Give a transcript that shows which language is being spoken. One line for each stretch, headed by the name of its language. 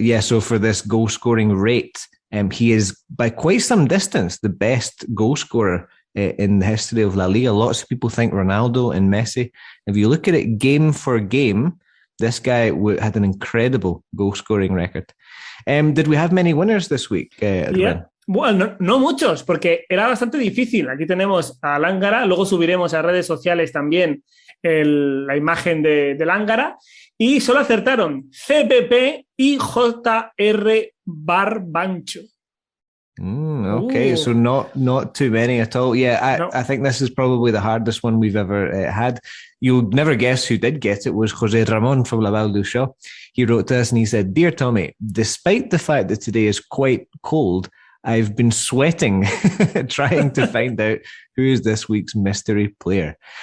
English: Yeah, so for this goal-scoring rate, he is, by quite some distance, the best goal scorer in the history of La Liga. Lots of people think Ronaldo and Messi. If you look at it game for game, this guy had an incredible goal-scoring record. Did we have many winners this week, Rubén?
Spanish: Bueno, no muchos, porque era bastante difícil. Aquí tenemos a Lángara, luego subiremos a redes sociales también la imagen de Lángara, y solo acertaron CPP y JR Barbancho.
English: Okay, so not too many at all. Yeah, I think this is probably the hardest one we've ever had. You'll never guess who did get it. Was Jose Ramon from Laval du Chat. He wrote to us and he said, "Dear Tommy, despite the fact that today is quite cold, I've been sweating trying to find out who is this week's mystery player."